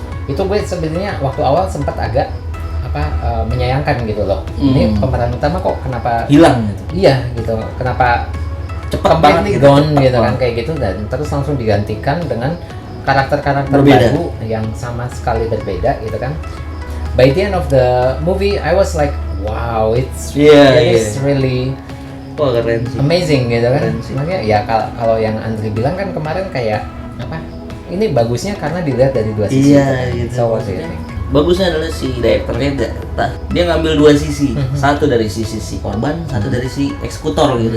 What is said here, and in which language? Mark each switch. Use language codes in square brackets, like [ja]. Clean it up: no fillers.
[id] Itu gue sebenarnya waktu awal sempat agak menyayangkan gitu loh. Ini pemeran utama kok kenapa hilang gitu. Iya gitu. Kenapa Cepet banget gitu, gone gitu kan kayak gitu, dan terus langsung digantikan dengan karakter-karakter baru yang sama sekali berbeda gitu kan. [en] By the end of the movie I was like wow, it's really [id] keren sih. Amazing gitu kan. Makanya ya kalau yang Andri bilang kan kemarin kayak ini bagusnya karena dilihat dari dua sisi. Iya gitu. [en] So what do you think? [id] Bagusnya adalah si direkturnya dia ngambil dua sisi, satu dari sisi si korban, satu dari si eksekutor gitu.